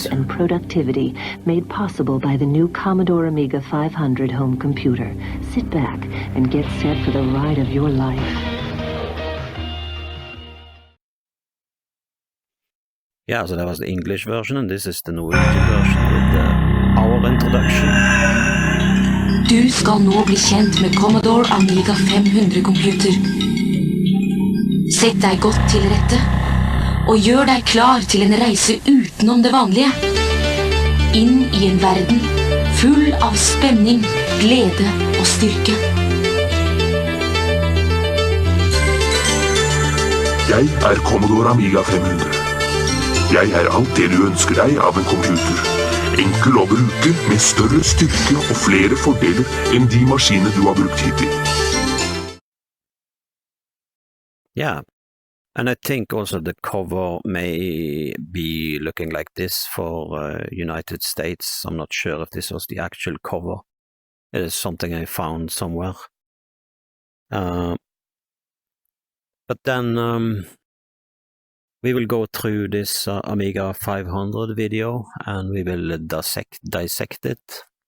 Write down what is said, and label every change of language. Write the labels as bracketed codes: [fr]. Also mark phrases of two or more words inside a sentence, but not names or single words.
[en] and productivity made possible by the new Commodore Amiga 500 home computer. Sit back and get set for the ride of your life. Yeah, so that was the English version, and this is the Norwegian version with our introduction. [no] Du skal nå bli kjent med Commodore Amiga 500 computer. Sett deg godt til rette, og gjør deg klar til en reise utenom det vanlige. Inn i en verden full av spenning, glede og styrke. Jeg Commodore Amiga 500. Jeg alt det du ønsker deg av en computer. Enkel å bruke, med større styrke og flere fordeler enn de maskiner du har brukt hittil. [en] Yeah, and I think also the cover may be looking like this for United States. I'm not sure if this was the actual cover. It is something I found somewhere. But then we will go through this Amiga 500 video and we will dissect it.